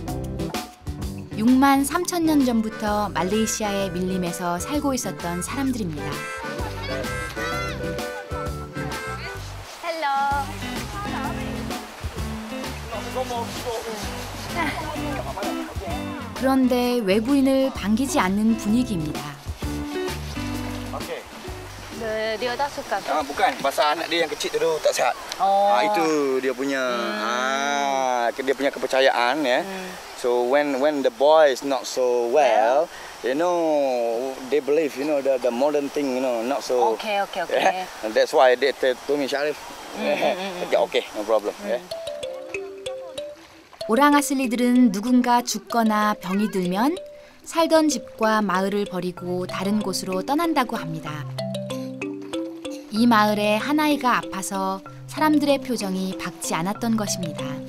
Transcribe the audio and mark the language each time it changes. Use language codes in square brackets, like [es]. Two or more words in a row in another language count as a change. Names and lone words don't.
[ko] 6만 3천 년 전부터 말레이시아의 밀림에서 살고 있었던 사람들입니다. 그런데 외부인을 반기지 않는 분위기입니다. [ms] Dia tak suka. Bukan, pasal anak dia yang kecil tu tak sihat. Itu dia punya kepercayaan ya. [en] So when the boy is not so well, you know, they believe, you know, the modern thing, you know, not so. Okay. Yeah? And that's why they told me, Sharif, okay, no problem. Yeah. [ko] 오랑아슬리들은 누군가 죽거나 병이 들면 살던 집과 마을을 버리고 다른 곳으로 떠난다고 합니다. 이 마을에 한 아이가 아파서 사람들의 표정이 밝지 않았던 것입니다.